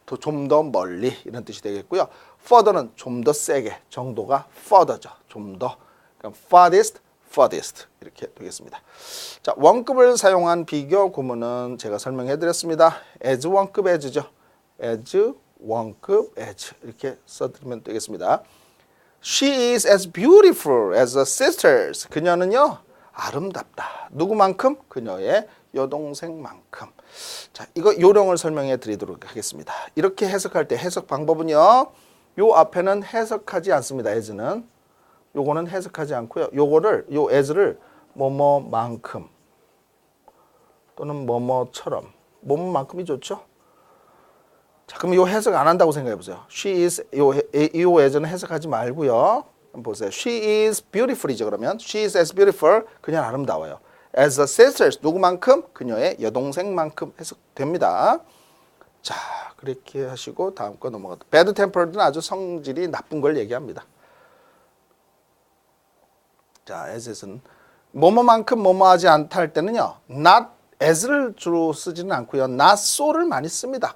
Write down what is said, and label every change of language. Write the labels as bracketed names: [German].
[Korean] 좀 더 멀리 이런 뜻이 되겠고요. further는 좀 더 세게, 정도가 further죠. 좀 더. 그럼 farthest, furthest 이렇게 되겠습니다. 자, 원급을 사용한 비교 구문은 제가 설명해 드렸습니다. as 원급 as죠. as 원급 as 이렇게 써드리면 되겠습니다. [English] She is as beautiful as her sisters. [Korean] 그녀는요 아름답다. 누구만큼? 그녀의 여동생만큼. 자, 이거 요령을 설명해 드리도록 하겠습니다. 이렇게 해석할 때 해석 방법은요. 요 앞에는 해석하지 않습니다. as는. 요거는 해석하지 않고요. 요거를 요 as를 뭐뭐만큼 또는 뭐뭐처럼 뭐뭐만큼이 좋죠. 자, 그럼 요 해석 안 한다고 생각해 보세요. [English] She is [Korean] 요 as는 해석하지 말고요. 한번 보세요. [English] She is beautiful이죠. [Korean] 그러면 [English] she is as beautiful. [Korean] 그녀는 아름다워요. [English] As a sisters [Korean] 누구만큼? 그녀의 여동생만큼 해석됩니다. 자, 그렇게 하시고 다음 거 넘어가도 bad tempered는 아주 성질이 나쁜 걸 얘기합니다. 자, as는 뭐뭐만큼 뭐뭐하지 않다 할 때는요. not as를 주로 쓰지는 않고요. not so를 많이 씁니다.